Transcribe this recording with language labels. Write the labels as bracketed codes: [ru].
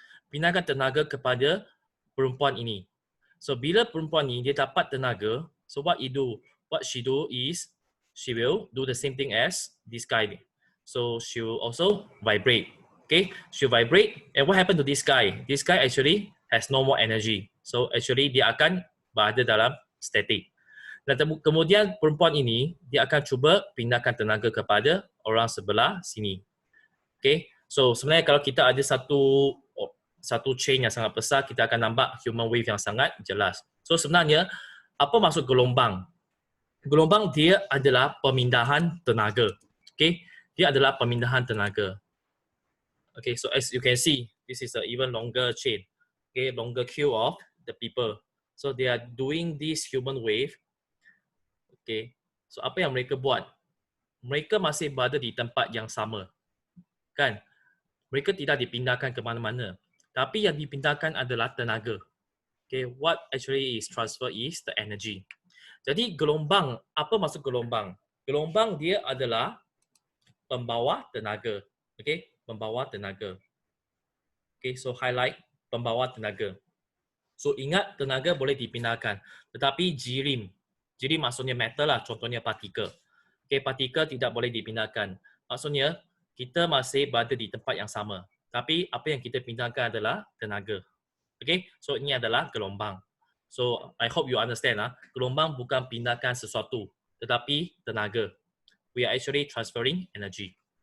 [ms] Pindahkan tenaga kepada perempuan ini. So, bila perempuan ini, dia dapat tenaga, [en] so what she do is, she will do the same thing as this guy. So, she will also vibrate. Okay, she will vibrate. And what happened to this guy? This guy actually has no more energy. [ms] So actually dia akan berada dalam static. Dan kemudian perempuan ini dia akan cuba pindahkan tenaga kepada orang sebelah sini. Okay, So sebenarnya kalau kita ada satu chain yang sangat besar, kita akan nampak human wave yang sangat jelas. So sebenarnya apa maksud gelombang? Gelombang dia adalah pemindahan tenaga. Okay, dia adalah pemindahan tenaga. [en] Okay, so as you can see, this is a even longer chain. Okay, longer queue of the people. So they are doing this human wave. [ms] Okay, so apa yang mereka buat? Mereka masih berada di tempat yang sama, kan? Mereka tidak dipindahkan ke mana-mana. Tapi yang dipindahkan adalah tenaga. [en] Okay, what actually is transfer is the energy. [ms] Jadi gelombang, apa maksud gelombang? Gelombang dia adalah pembawa tenaga. Okay, pembawa tenaga. Okay, so highlight pembawa tenaga. So ingat tenaga boleh dipindahkan. Tetapi jirim maksudnya metal lah, contohnya partikel. Okay, partikel tidak boleh dipindahkan. Maksudnya kita masih berada di tempat yang sama. Tapi apa yang kita pindahkan adalah tenaga. Okay, so ini adalah gelombang. [en] So I hope you understand [ms] lah. Gelombang bukan pindahkan sesuatu, tetapi tenaga. [en] We are actually transferring energy.